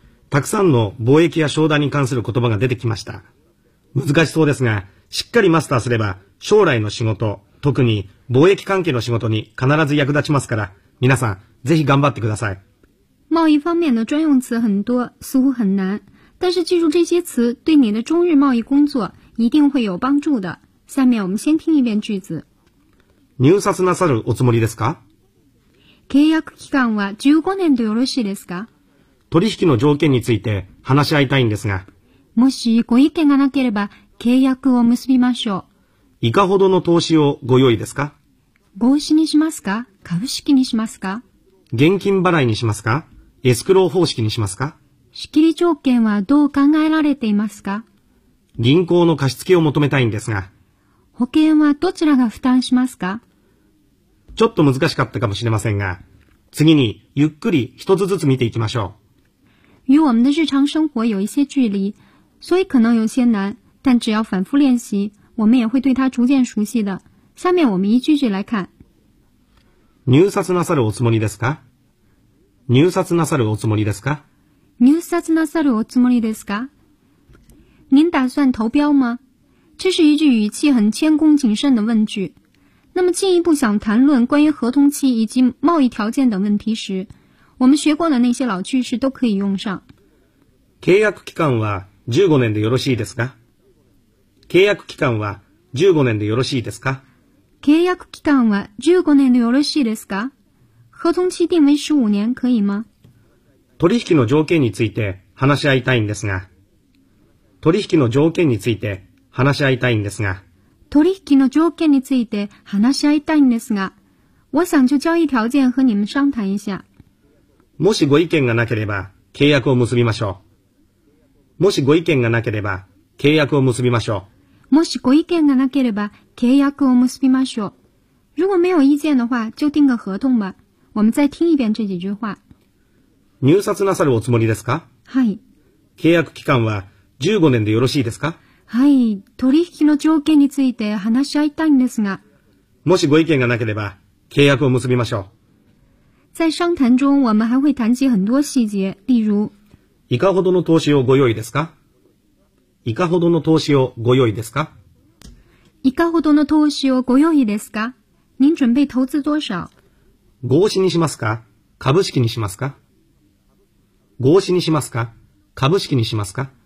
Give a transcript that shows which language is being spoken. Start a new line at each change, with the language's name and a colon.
Japanese: たくさんの貿易や商談に関する言葉が出てきました。難しそうですが、しっかりマスターすれば将来の仕事、特に貿易関係の仕事に必ず役立ちますから、皆さんぜひ頑張ってください。
Chinese: 贸易方面的专用词很多，似乎很难，但是记住这些词对你的中日贸易工作一定会有帮助的。下面我们先听一遍句子。
Japanese: 入札なさるおつもりですか？契約期間は15年でよろしいですか？取引の条件について話し合いたいんですが。もしご意見がなければ契約を結びましょう。いかほどの投資をご用意ですか？合資にしますか？株式にしますか？現金払いにしますか？エスクロー方式にしますか？仕切り条件はどう考えられていますか？銀行の貸し付けを求めたいんですが。保険はどちらが負担しますか？ちょっと難しかったかもしれませんが、次にゆっくり一つずつ見ていきましょう。
Chinese: 与我们的日常生活有一些距离，所以可能有些难，但只要反复练习，我们也会对它逐渐熟悉的。下面我们一句句来看。
Japanese: 入札なさるおつもりですか？入札なさるおつもりですか？入札なさるおつもりですか？
Chinese: 您打算投标吗？这是一句语气很谦恭谨慎的问句。那么进一步想谈论关于合同期以及贸易条件等问题时，我们学过的那些老句式都可以用上。
Japanese: 契約期間は15年でよろしいですか？契約期間は15年でよろしいですか？契約期間は15年でよろしいですか？
Chinese: 合同期定为15年可以吗？
Japanese: 取引の条件について話し合いたいんですが。取引の条件について話し合いたいんですが。取引の条件について話し合いたいんですが。
Chinese: 我想就交易条件和你们商谈一下。
Japanese: もしご意見がなければ契約を結びましょう。もしご意見がなければ契約を結びましょう。もしご意見がなければ契約を結びましょう。如果没有意见的话就定个合同吧。我们再听一遍这几句话。入札なさるおつもりですか？はい。契約期間は15年でよろしいですか？はい。取引の条件について話し合いたいんですが。もしご意見がなければ契約を結びましょう。
Chinese: 在商谈中我们还会谈及很多细节，例如。
Japanese: いかほどの投資をご用意ですか？いかほどの投資をご用意ですか？いかほどの投資をご用意ですか？
Chinese: 您准备投资多少？
Japanese: 合資にしますか？株式にしますか？合資にしますか？株式にしますか？